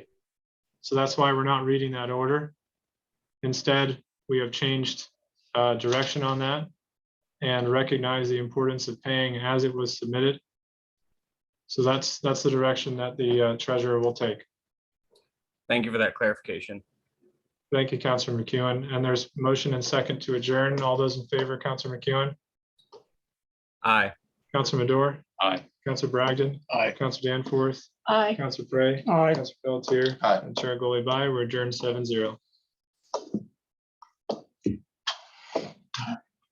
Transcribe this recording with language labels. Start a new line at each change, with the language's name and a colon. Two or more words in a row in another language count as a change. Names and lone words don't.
English: So that's why we're not reading that order. Instead, we have changed direction on that and recognize the importance of paying as it was submitted. So that's the direction that the treasurer will take. Thank you for that clarification. Thank you, Councilor McEwen. And there's motion and second to adjourn. All those in favor, Councilor McEwen, Aye. Councilor Madore, Aye. Councilor Bragdon, Aye. Councilor Danforth, Aye. Councilor Prey, Aye. Councilor Pelletier, Aye. and Chair Goli by. We're adjourned 7-0.